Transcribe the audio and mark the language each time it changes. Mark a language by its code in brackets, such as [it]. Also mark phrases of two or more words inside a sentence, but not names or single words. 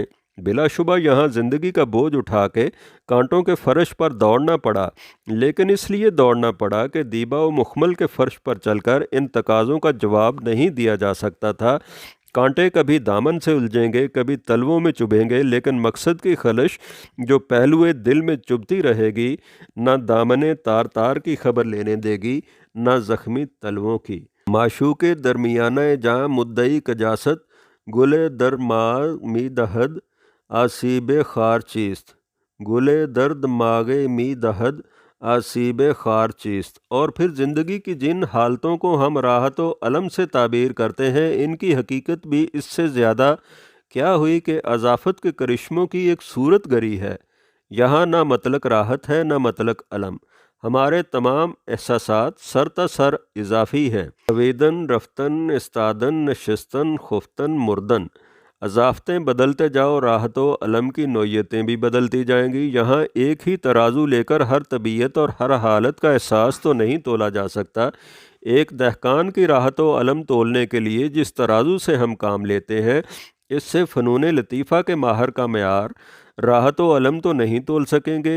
[ur] بلا شبہ یہاں زندگی کا بوجھ اٹھا کے کانٹوں کے فرش پر دوڑنا پڑا، لیکن اس لیے دوڑنا پڑا کہ دیبا و مخمل کے فرش پر چل کر ان تقاضوں کا جواب نہیں دیا جا سکتا تھا۔ کانٹے کبھی دامن سے الجھیں گے، کبھی تلووں میں چبھیں گے، لیکن مقصد کی خلش جو پہلوئے دل میں چبھتی رہے گی، نہ دامن تار تار کی خبر لینے دے گی، نہ زخمی تلووں کی۔ [fa] معشوق درمیانہ جاں مدعی کجاست، گلے در ماغ می دہد آسیب خار چیست۔ گلے درد ماغے می دہد آسیب خار چیست۔ [ur] اور پھر زندگی کی جن حالتوں کو ہم راحت و الم سے تعبیر کرتے ہیں، ان کی حقیقت بھی اس سے زیادہ کیا ہوئی کہ اضافت کے کرشموں کی ایک صورت گری ہے۔ یہاں نہ مطلق راحت ہے، نہ مطلق الم۔ ہمارے تمام احساسات سر تا سر اضافی ہیں، [fa] رویدن، رفتن، استادن، نشستن، خفتن، مردن۔ [ur] اضافتیں بدلتے جاؤ، راحت و الم کی نوعیتیں بھی بدلتی جائیں گی۔ یہاں ایک ہی ترازو لے کر ہر طبیعت اور ہر حالت کا احساس تو نہیں تولا جا سکتا۔ ایک دہقان کی راحت و الم تولنے کے لیے جس ترازو سے ہم کام لیتے ہیں، اس سے فنون لطیفہ کے ماہر کا معیار راحت و الم تو نہیں تول سکیں گے۔